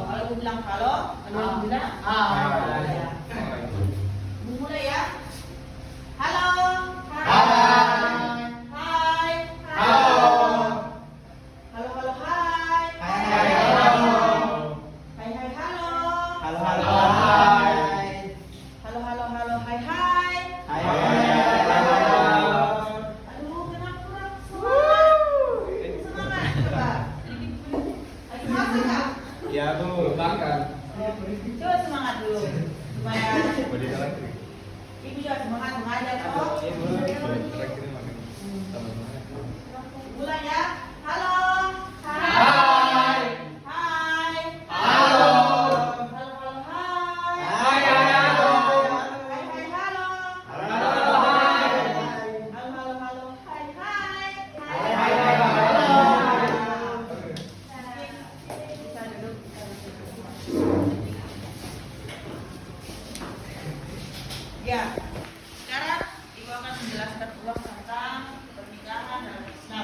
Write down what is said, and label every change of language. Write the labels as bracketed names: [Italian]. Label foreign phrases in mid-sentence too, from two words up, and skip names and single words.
[Indonesian] Kalau Ibu bilang halo, kalian bilang hai. Ya. Ibu mulai ya. Halo. Hai. Hai. Halo. Halo halo hai. Hai halo. Hai hai halo. Halo halo hai. Halo halo halo hai hai. Hai hai. Aduh, kenapa kurang semangat? Semangat coba. Lagi masak nggak? Ya Bu. Makan. Coba semangat dulu supaya Ibu juga semangat mengajar toh. Mulai ya. Halo. Hai. Hai. Halo. Halo halo hai. Hai hai halo. Hai hai halo. Halo hai. Halo halo halo hai hai. Hai hai halo. Bisa duduk. Ya, sekarang Ibu akan menjelaskan ulang tentang pernikahan dalam Islam.